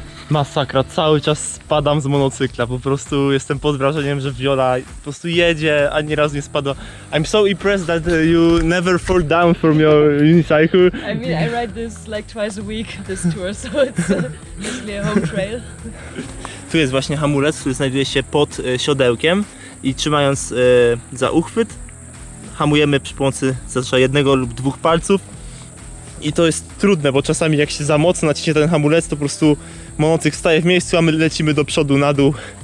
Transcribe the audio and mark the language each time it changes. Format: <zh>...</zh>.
<pl>Masakra, cały czas spadam z monocykla, po prostu jestem pod wrażeniem, że Viola po prostu jedzie, ani razu nie spadła.</pl> <en>I'm so impressed that you never fall down from your unicycle. I mean, I ride this like twice a week, this tour, so it's basically a home trail.</en> <pl>Tu jest właśnie hamulec, który znajduje się pod siodełkiem i trzymając za uchwyt hamujemy przy pomocy zazwyczaj jednego lub dwóch palców. I to jest trudne, bo czasami jak się za mocno naciśnie ten hamulec, to po prostu monocykl staje w miejscu, a my lecimy do przodu, na dół.</pl>